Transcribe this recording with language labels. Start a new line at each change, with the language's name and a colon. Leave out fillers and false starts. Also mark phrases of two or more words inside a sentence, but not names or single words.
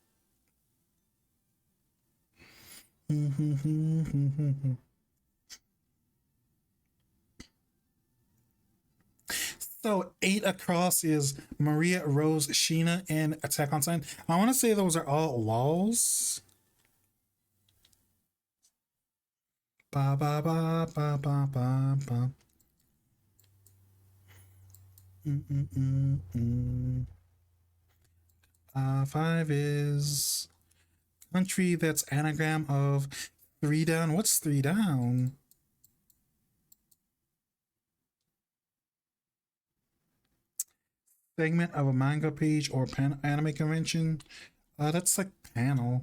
English: So eight across is Maria, Rose, Sheena, and Attack on Titan. I want to say those are all walls. Ba ba ba ba ba ba ba. Five is country that's anagram of three down. What's three down? Segment of a manga page or anime convention. That's like panel.